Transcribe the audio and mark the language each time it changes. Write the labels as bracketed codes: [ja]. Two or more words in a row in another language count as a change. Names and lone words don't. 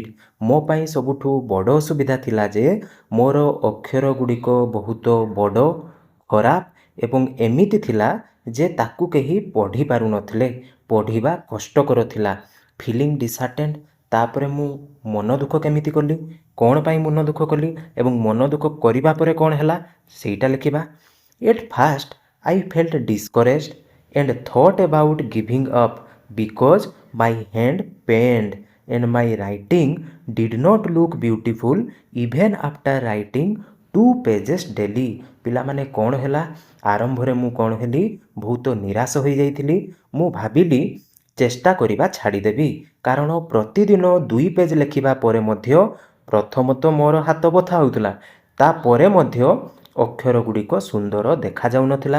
[or] ମୋ ପାଇଁ ସବୁଠୁ ବଡ଼ ଅସୁବିଧା ଥିଲା ଯେ ମୋର ଅକ୍ଷର ଗୁଡ଼ିକ ବହୁତ ବଡ଼, ଖରାପ ଏବଂ ଏମିତି ଥିଲା ଯେ ତାକୁ କେହି ପଢ଼ି ପାରୁନଥିଲେ। ପଢ଼ିବା କଷ୍ଟକର ଥିଲା। [en] feeling disheartened. [or] ତାପରେ ମୁଁ ମନ ଦୁଃଖ କେମିତି କଲି? କ'ଣ ପାଇଁ ମନ ଦୁଃଖ କଲି ଏବଂ ମନ ଦୁଃଖ କରିବା ପରେ କ'ଣ ହେଲା ସେଇଟା ଲେଖିବା। [en] at first I felt discouraged and thought about giving up because my hand pained and my writing did not look beautiful even after writing 2 pages daily। [or] ପିଲାମାନେ କ'ଣ ହେଲା? ଆରମ୍ଭରେ ମୁଁ କ'ଣ ହେଲି? ବହୁତ ନିରାଶ ହୋଇଯାଇଥିଲି। ମୁଁ ଭାବିଲି ଚେଷ୍ଟା କରିବା ଛାଡ଼ିଦେବି, କାରଣ ପ୍ରତିଦିନ 2 ପେଜ୍ ଲେଖିବା ପରେ ମଧ୍ୟ ପ୍ରଥମତଃ ମୋର ହାତ ବଥା ହେଉଥିଲା, ତାପରେ ମଧ୍ୟ ଅକ୍ଷର ଗୁଡ଼ିକ ସୁନ୍ଦର ଦେଖାଯାଉନଥିଲା।